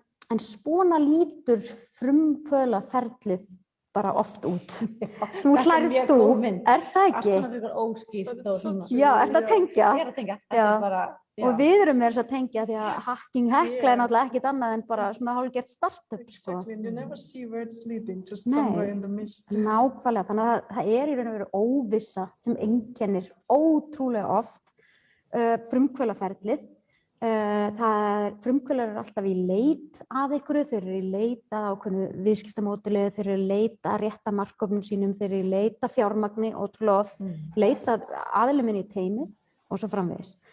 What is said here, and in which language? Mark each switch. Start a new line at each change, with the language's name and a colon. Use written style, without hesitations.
Icelandic: En svona lítur frumkvöðlaferlið bara oft út. Nú hlærð þú, er það ekki? Allt svona fyrir óskýrt og svona. Já, ertu að tengja? Ég er að tengja. Þetta er bara, og við erum með þess að tengja því að Hekla er náttúrulega ekkert annað en bara svona hálfgert startup.
English: Exactly, and you never see where it's leading, just somewhere in the mist.
Icelandic: Nákvæmlega, þannig að það er í raun og veru óvissa sem einkennir ótrúlega oft frumkvöðlaferlið. Frumkvöðlar eru alltaf í leit að einhverju, þeir eru í leit að ákveðnu viðskiptamódeli, þeir eru í leit að rétta markhópnum sínum, þeir eru í leit að fjármagni, ótrúlega oft, leit að aðilum inn í teymið og svo framvegis.